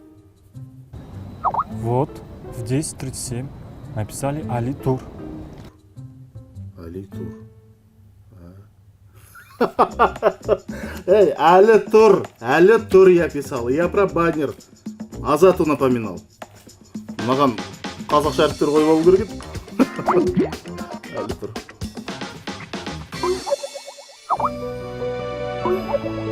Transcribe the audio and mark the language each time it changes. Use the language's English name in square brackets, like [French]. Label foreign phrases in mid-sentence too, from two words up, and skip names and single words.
[Russian] Вот, в 10:37 написали Али Тур. Али Тур. Эй, Али Тур я писал. Я про баннер. Азату напоминал. [Kazakh] Маған қазақша әріптер қойып алу керек еді. Али Тур.